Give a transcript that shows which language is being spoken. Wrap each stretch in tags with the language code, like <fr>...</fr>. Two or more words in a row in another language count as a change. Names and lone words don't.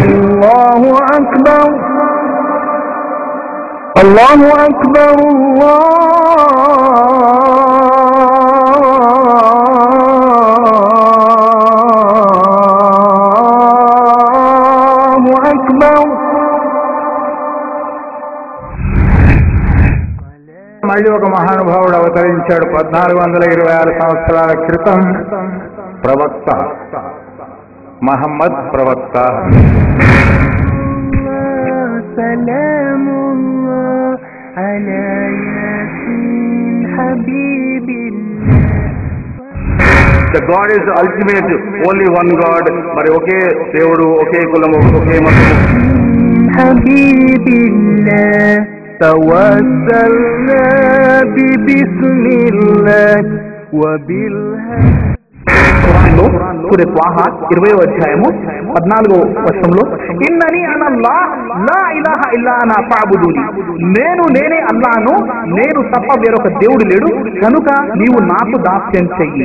<ar>الله أكبر الله أكبر الله أكبر.</ar> <te>మళ్ళీ ఒక మహానుభావుడు అవతరించాడు 1426 సంవత్సరాల క్రితం. ప్రవక్త మహమ్మద్ ప్రవక్త.</te> <en>The God is ultimate, only one God.</en> <te>మరి ఒకే దేవుడు, ఒకే కులము, ఒకే మతము.</te> <ar>حبيب الله توسلنا بسم الله</ar> <te>వబిల్ ఖురాన్లో సూరా త్వాహా 20వ అధ్యాయము 14వ వచనంలో</te> <ar>إنني أنا الله لا إله إلا أنا فاعبدني,</ar> <te>నేనే అల్లాహ్ను, నేను తప్ప వేరొక దేవుడు లేడు కనుక నీవు నాకు దాస్యం చెయ్యి.</te>